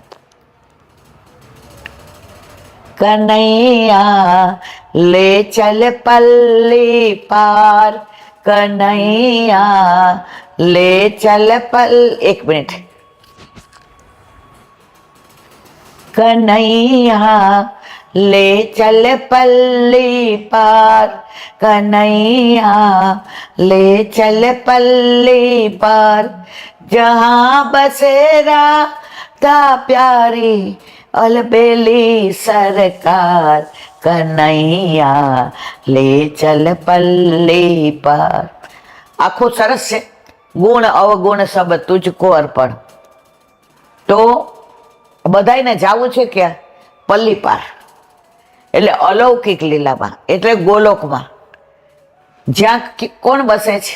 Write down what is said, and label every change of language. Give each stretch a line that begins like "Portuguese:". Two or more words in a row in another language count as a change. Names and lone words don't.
Hindi: कनैया ले चल पल्ली पार, कनैया ले चल
Gujarati: એક મિનિટ.
Hindi: કનૈયા ले चल पल्ली पार, कन्हैया ले चल पल्ली पार, जहाँ बसेरा था प्यारी अलबेली सरकार, कन्हैया ले चल पल्ली पार.
Gujarati: આખું સરસ છે.
Hindi: गुण अवगुण सब तुझको अर्पण.
Gujarati: તો બધાને જાવું છે ક્યાં? પલ્લી પાર, એટલે અલૌકિક લીલામાં, એટલે ગોલોકમાં, જ્યાં કોણ બસે છે?